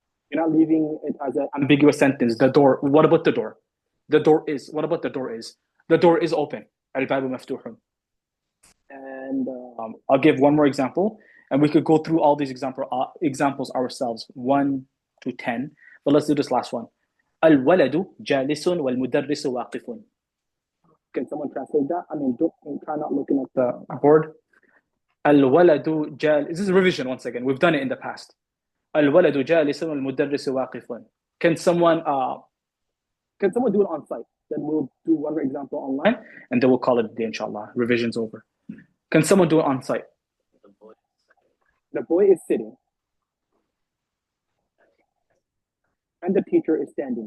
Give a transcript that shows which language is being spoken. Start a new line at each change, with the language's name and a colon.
English: You're not leaving it as an ambiguous sentence. The door. What about the door? The door is. What about the door is? The door is open.
Arabic: الباب مفتوح.
English: And I'll give one more example, and we could go through all these examples ourselves, 1 to 10. But let's do this last one.
Arabic: الولد جالس والمدرس واقف.
English: Can someone translate that? I mean, don't try not looking at the board.
Arabic: الولد جالس.
English: This is a revision once again. We've done it in the past.
Arabic: الولد جالس والمدرس واقف.
English: Can someone do it on site? Then we'll do one example online, and then we'll call it a day, inshallah. Revision's over. Can someone do it on site? The boy is sitting, and the teacher is standing.